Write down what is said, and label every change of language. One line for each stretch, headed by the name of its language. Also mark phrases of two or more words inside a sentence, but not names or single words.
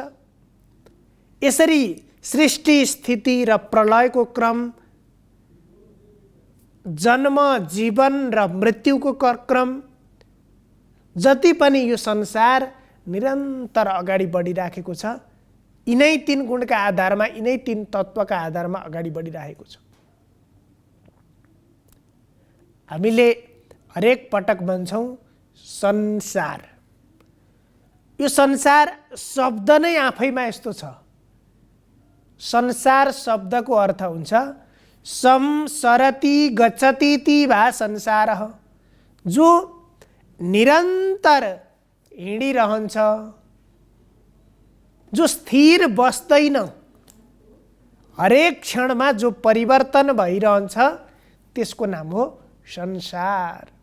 Nepali: यसरी सृष्टि, स्थिति र प्रलयको क्रम, जन्म, जीवन र मृत्युको क्रम, जति पनि यो संसार निरन्तर अगाडि बढिराखेको छ, यिनै 3 गुणका आधारमा, यिनै 3 तत्त्वका आधारमा अगाडि बढिरहेको छ। हामीले हरेक पटक भन्छौँ संसार। यो संसार शब्द नै आफैमा यस्तो छ। संसार शब्दको अर्थ हुन्छ
Sanskrit: संसरति गच्छति वा संसारः,
Nepali: जो निरन्तर हिँडिरहन्छ, जो स्थिर बस्दैन, हरेक क्षणमा जो परिवर्तन भइरहन्छ त्यसको नाम हो संसार।